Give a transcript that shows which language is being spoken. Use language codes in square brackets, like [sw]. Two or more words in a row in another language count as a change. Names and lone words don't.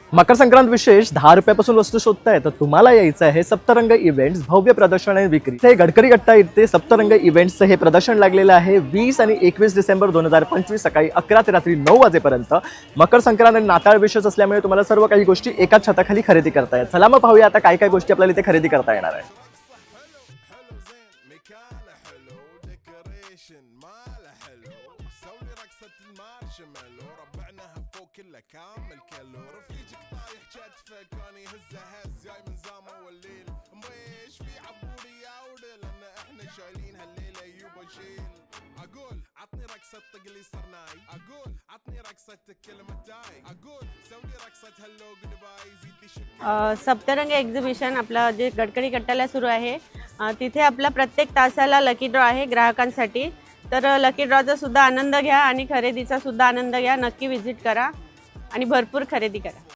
[mr] मकर संक्रांत विशेष 10 रुपयापासून वस्तू शोधताय तर तुम्हाला यायचं आहे सप्तरंग इव्हेंट्स भव्य प्रदर्शन आणि विक्री। हे गडकरी गट्टा इथे सप्तरंग इव्हेंट्सचं हे प्रदर्शन लागलेलं आहे 20 आणि 21 डिसेंबर 2025 सकाळी 11 ते रात्री 9 वाजेपर्यंत। मकर संक्रांत आणि नाताळ विशेष असल्यामुळे तुम्हाला सर्व काही गोष्टी एकाच छताखाली खरेदी करता येतात। चला मग पाहूया आता काय काय गोष्टी आपल्याला इथे खरेदी करता येणार आहे। [ar] كلها كامل كله رفيجك طايح كتفك كان يهزه هز جاي من زامه والليل مش في عبوري يا ودل لان احنا شايلين هالليله يوبا شيل اقول عطني رقصه طقلي صرناي اقول عطني رقصه كلمتاي اقول سوي رقصه هلو جود باي زيد لي شك [mr] सप्तरंग एक्झिबिशन आपला जे गडकरी गट्ट्याला सुरू आहे तिथे आपला प्रत्येक तासाला [en] lucky draw [mr] आहे ग्राहकांसाठी। तर लकी ड्रॉचा सुद्धा आनंद घ्या आणि खरेदीचा सुद्धा आनंद घ्या। नक्की व्हिजिट करा आणि भरपूर खरेदी करा।